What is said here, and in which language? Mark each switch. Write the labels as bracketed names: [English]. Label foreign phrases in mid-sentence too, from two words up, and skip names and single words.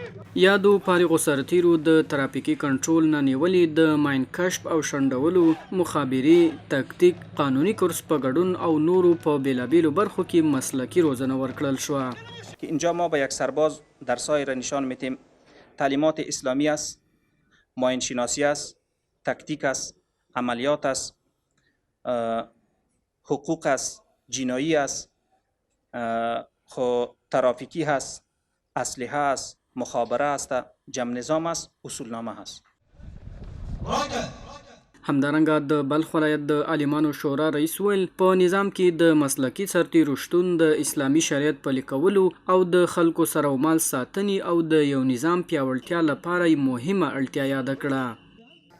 [Pashto] یادو فارغو سرتیرو د ترافیکي کنټرول نه نیولې د ماین کشف او شنډولو مخابري تکتیک قانوني کورس په ګډون او نورو په بیلابیلو برخو کې مسلکي روزنه ورکړل شوه. [Persian] که اینجا ما با یک سرباز در سایر نشان میتیم تعلیمات اسلامی است، ماین شناسی است، تکتیک است، عملیات است، حقوق است، جنایی است، ترافیکی هست، اسلحه است، مخابره است، جمع نظام است، اصولنامه هست. [Pashto] همدارنګه د بلخ ولایت د عالمانو شورا رئیس ویل په نظام کې د مسلکي سرتیرو شتون د اسلامي شریعت پلي کولو او د خلکو سره مال ساتنې او د یو نظام پیاوړتیا لپاره مهمه اړتیا یاد کړه.